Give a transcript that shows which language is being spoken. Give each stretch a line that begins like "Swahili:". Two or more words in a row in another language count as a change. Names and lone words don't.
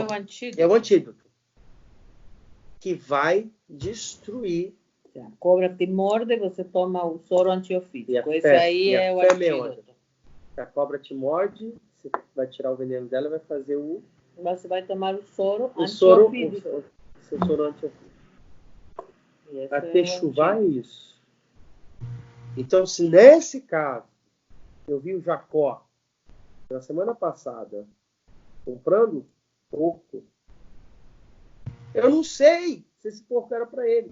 Portuguese: é o antídoto. É o antídoto. Que vai destruir. Se a cobra te morde, você toma o soro antiofídico. E a Esse fé- aí e a é o fé meona. antídoto. Se a cobra te morde, você vai tirar o veneno dela e vai fazer Você vai tomar o soro o soro antiofídico. o soro antiofídico. E esse Até é o chuvar é antídoto. isso. Então, se nesse caso, eu vi o Jacó, na semana passada, comprando porco, eu não sei se esse porco era para ele.